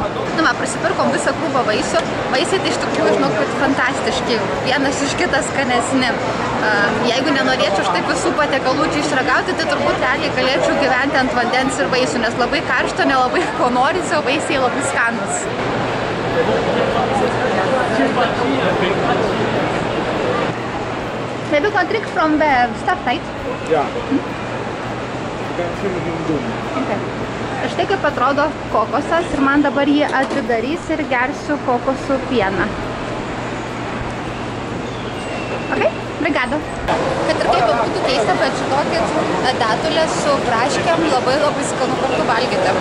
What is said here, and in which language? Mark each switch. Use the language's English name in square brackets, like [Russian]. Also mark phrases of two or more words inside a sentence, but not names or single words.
[Lithuanian] Va, prisipirkom visą krūvą vaisių. Vaisiai tai iš tikrųjų, žinau, kad fantastiški. Vienas iš kitas skanesni. Jeigu nenorėčiau štaip visų patiekalų čia išragauti, tai turbūt realiai galėčiau gyventi ant vandens ir vaisių, nes labai karšto, nelabai ko norisi, o vaisiai labai skanus. [English] Maybe you can drink from the stuff, right? Yeah. Okay. [Lithuanian] Štai kaip atrodo kokosas ir man dabar jį atidarys ir gersiu kokosų pieną. Ok, brigada. Kad ir kaip būtų keista, bet žinokit, datulės su braškėm labai skanu kartu valgyti.